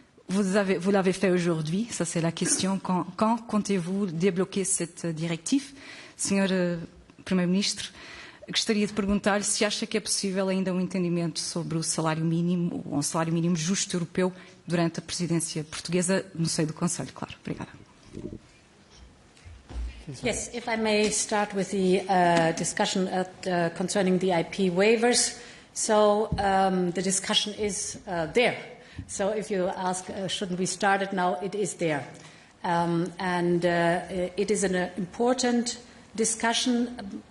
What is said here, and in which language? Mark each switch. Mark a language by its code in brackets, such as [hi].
[fr] Vous l'avez fait aujourd'hui, ça c'est la question. Quand comptez-vous débloquer cette directive? [pt] Senhor Primeiro-Ministro, gostaria de perguntar-lhe se acha que é possível ainda um entendimento sobre o salário mínimo, ou um salário mínimo justo europeu, durante a presidência portuguesa, no seio do Conselho, claro. Obrigada. [en] Yes, if I may start with the discussion concerning the IP waivers. So the discussion is there. So if you ask, shouldn't we start it now, it is there. It is an important discussion.